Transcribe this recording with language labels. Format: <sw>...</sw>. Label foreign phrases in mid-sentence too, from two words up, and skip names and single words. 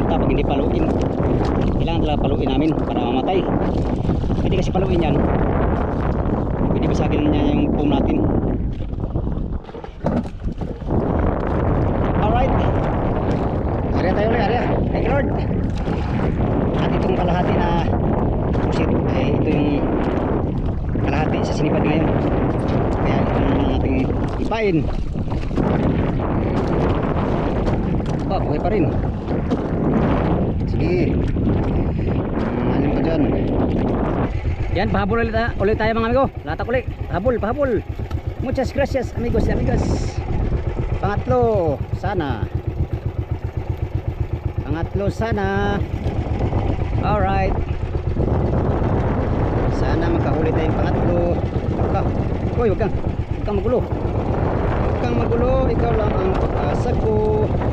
<tl>hindi paluin. Kailangan talaga paluin namin para mamatay. Hindi kasi paluin yan, pwede basagin niya yung foam natin. Alright, area tayo ulit, area.</tl> <en>Thank you Lord.</en> <tl>At itong kalahati na pusit ay ito yung kalahati sa sinipad ngayon, kaya ito naman nating ipain. Buhay pa rin. Sige, ano ka dyan. Yan, pahabol ulit tayo mga amigo. Latak ulit, pahabol.</tl> <es>Muchas gracias amigos y amigas.</es> <tl>Pangatlo sana. Alright, sana makahuli tayong pangatlo. Uy, wag kang magulo. Ikaw lang ang pag-asa ko.</tl>